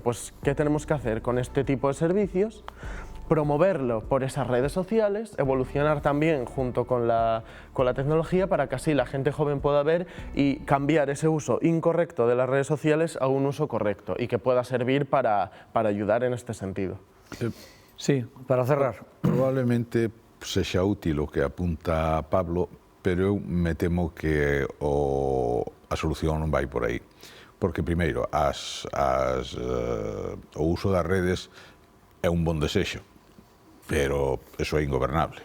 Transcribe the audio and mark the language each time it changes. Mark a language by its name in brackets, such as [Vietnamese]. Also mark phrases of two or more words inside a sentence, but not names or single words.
[Spanish] Pues, ¿qué tenemos que hacer con este tipo de servicios? Promoverlo por esas redes sociales, evolucionar también junto con la tecnología para que así la gente joven pueda ver y cambiar ese uso incorrecto de las redes sociales a un uso correcto y que pueda servir para ayudar en este sentido. Sí, para cerrar. [Galician] Probablemente sexa útil o que apunta Pablo, pero eu me temo que o solución non vai por aí. Porque, primeiro, o uso das redes é un bon desexo, pero eso é ingobernable.